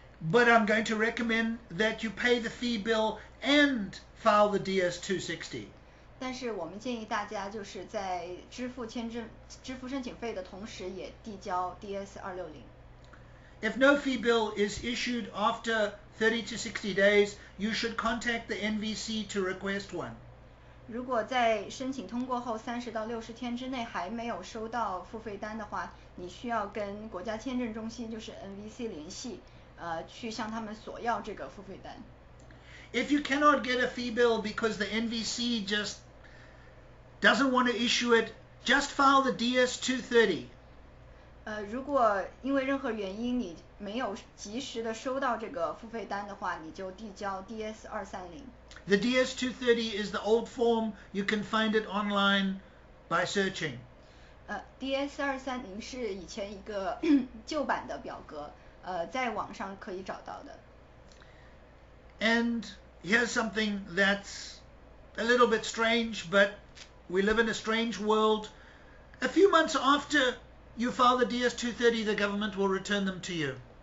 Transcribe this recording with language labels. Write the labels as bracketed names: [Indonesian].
[English] But I'm going to recommend that you pay the fee bill and file the DS-260. [Chinese] 但是我们建议大家就是在支付申请费的同时，也递交 DS-260。 [English] If no fee bill is issued after 30 to 60 days, you should contact the NVC to request one. [Chinese] 如果在申请通过后30到60天之内还没有收到付费单的话，你需要跟国家签证中心，就是 NVC 联系，去向他们索要这个付费单。 [English] If you cannot get a fee bill because the NVC just doesn't want to issue it, just file the DS-230. [Chinese] 如果因为任何原因你没有及时的收到这个付费单的话，你就递交 DS-230。 [English] The DS-230 is the old form. You can find it online by searching. [Chinese] DS-230是以前一个旧版的表格，在网上可以找到的。 [English] And here's something that's a little bit strange, but we live in a strange world. A few months after you file the DS-230, the government will return them to you.